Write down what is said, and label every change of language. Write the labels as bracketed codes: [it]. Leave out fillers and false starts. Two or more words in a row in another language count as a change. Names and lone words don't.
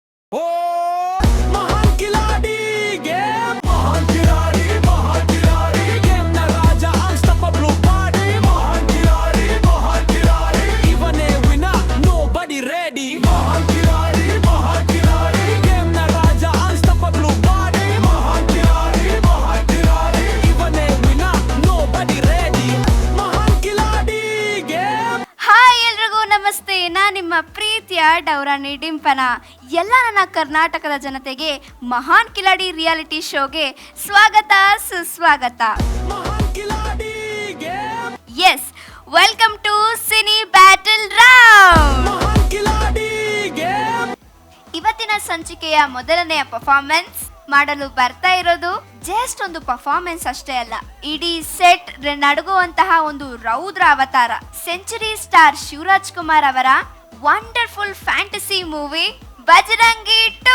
[hi] ओ महान खिलाड़ी गेम महान खिलाड़ी गेम ना राजा [en] unstoppable body [hi] महान खिलाड़ी [en] even a winner nobody ready [hi] महान खिलाड़ी गेम ना राजा [en] unstoppable body [hi] महान खिलाड़ी [en] even a winner nobody ready [hi] महान खिलाड़ी गेम [kn] ಹಾಯ್ ಎಲ್ರಿಗೂ ನಮಸ್ತೆ. ನಾನು ನಿಮ್ಮ ಪ್ರೀತಿಯ ಡೌರಾಣಿ ಡಿಂಪನ. ಎಲ್ಲ ನನ್ನ ಕರ್ನಾಟಕದ ಜನತೆಗೆ ಮಹಾನ್ ಕಿಲಾಡಿ ರಿಯಾಲಿಟಿ ಶೋಗೆ ಸ್ವಾಗತ ಸುಸ್ವಾಗತ. [hi] महान खिलाड़ी गेम [en] Yes, welcome to cine battle round. [hi] महान खिलाड़ी गेम [kn] ಇವತ್ತಿನ ಸಂಚಿಕೆಯ ಮೊದಲನೆಯ ಪರ್ಫಾರ್ಮೆನ್ಸ್ ಮಾಡಲು ಬರ್ತಾ ಇರೋದು ಜಸ್ಟ್ ಒಂದು ಪರ್ಫಾರ್ಮೆನ್ಸ್ ಅಷ್ಟೇ ಅಲ್ಲ, ಇಡೀ ಸೆಟ್ ನಡುಗುವಂತಹ ಒಂದು ರೌದ್ರ ಅವತಾರ. ಸೆಂಚುರಿ ಸ್ಟಾರ್ ಶಿವರಾಜ್ ಕುಮಾರ್ ಅವರ [en] wonderful fantasy movie [kn] ಬಜರಂಗಿ 2.